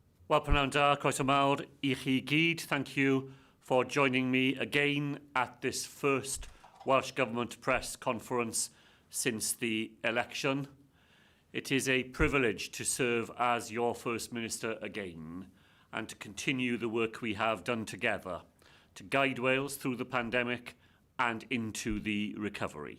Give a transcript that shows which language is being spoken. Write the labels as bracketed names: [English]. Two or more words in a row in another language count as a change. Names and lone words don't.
[Welsh] Wel, prynawn da, croeso mawr I chi gyd. [English] Thank you for joining me again at this first Welsh Government press conference since the election. It is a privilege to serve as your First Minister again and to continue the work we have done together to guide Wales through the pandemic and into the recovery.